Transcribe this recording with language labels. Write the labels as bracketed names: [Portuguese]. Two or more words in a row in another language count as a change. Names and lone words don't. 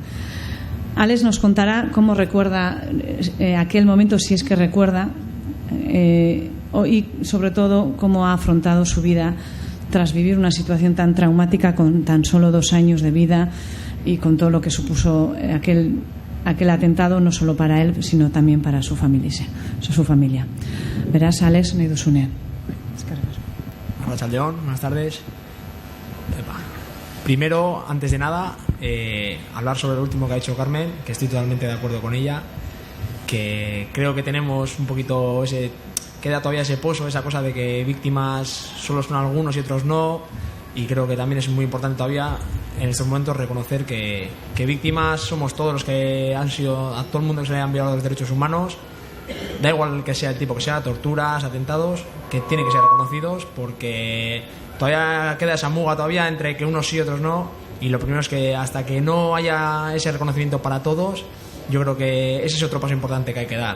[Spanish] Alex nos contará cómo recuerda aquel momento, si es que recuerda, y sobre todo cómo ha afrontado su vida tras vivir una situación tan traumática con tan solo 2 años de vida y con todo lo que supuso aquel atentado, no solo para él, sino también para su familia. Verás, Alex, [Basque] nahi duzune. Arratsaldeon, [Spanish] buenas tardes. Primero, antes de nada, hablar sobre lo último que ha dicho Carmen, que estoy totalmente de acuerdo con ella, que creo que tenemos un poquito queda todavía ese pozo, esa cosa de que víctimas solo son algunos y otros no, y creo que también es muy importante todavía en estos momentos reconocer que víctimas somos todos los que han sido, a todo el mundo que se le han violado los derechos humanos, da igual que sea el tipo que sea, torturas, atentados, que tienen que ser reconocidos, porque todavía queda esa muga todavía entre que unos sí y otros no, y lo primero es que hasta que no haya ese reconocimiento para todos, yo creo que ese es otro paso importante que hay que dar.